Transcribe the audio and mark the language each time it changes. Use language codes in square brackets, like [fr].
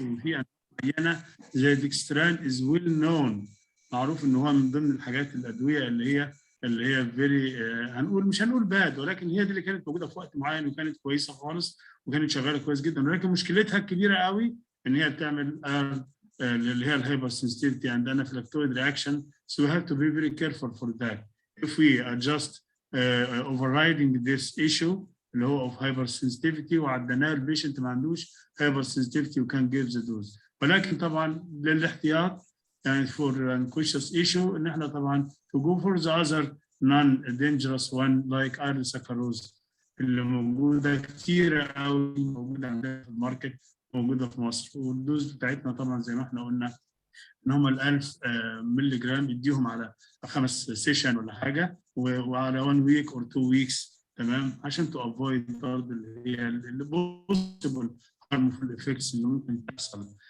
[ar] وفي معينه زي ديكستران از ويل نون، معروف ان هو من ضمن الحاجات الادويه اللي هي فيري مش هنقول باد، ولكن هي دي اللي كانت موجوده في وقت معين وكانت كويسه خالص وكانت شغاله كويس جدا، ولكن مشكلتها الكبيره قوي ان هي بتعمل اللي هي الهايبر سنسيتيفيتي [en] and anaphylactoid reaction. So we have to be very careful for that. If we are just overriding this issue [ar] اللي هو [en] of hypersensitivity [ar] وعدناه البيشنت ما عندوش [en] hypersensitivity we can give the dose. [ar] ولكن طبعا للاحتياط يعني [en] for unconscious issue [ar] ان احنا طبعا [en] to go for the other non-dangerous one like iron sucrose [ar] اللي موجوده كتيره قوي، موجوده عندنا في الماركت، موجوده في مصر. والدوز بتاعتنا طبعا زي ما احنا قلنا ان هم ال 1000 مللي جرام يديهم على 5 سيشن ولا حاجه، وعلى 1 ويك اور 2 ويكس، تمام، عشان تو افويد برضه اللي هي البوسيبل هارمفول افكتس اللي ممكن تحصل.